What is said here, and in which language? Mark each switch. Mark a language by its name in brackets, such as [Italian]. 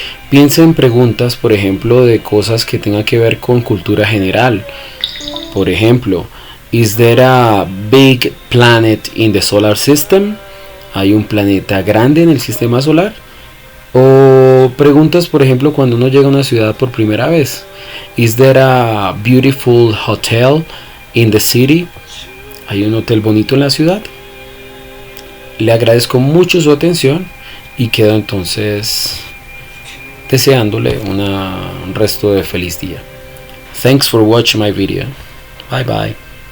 [Spanish] Piense en preguntas, por ejemplo, de cosas que tengan que ver con cultura general. Por ejemplo, [English] is there a big planet in the solar system? [Spanish] ¿Hay un planeta grande en el sistema solar? O preguntas, por ejemplo, cuando uno llega a una ciudad por primera vez. [English] Is there a beautiful hotel in the city? [Spanish] ¿Hay un hotel bonito en la ciudad? Le agradezco mucho su atención y quedo entonces deseándole un resto de feliz día. [English] Thanks for watching my video. Bye bye.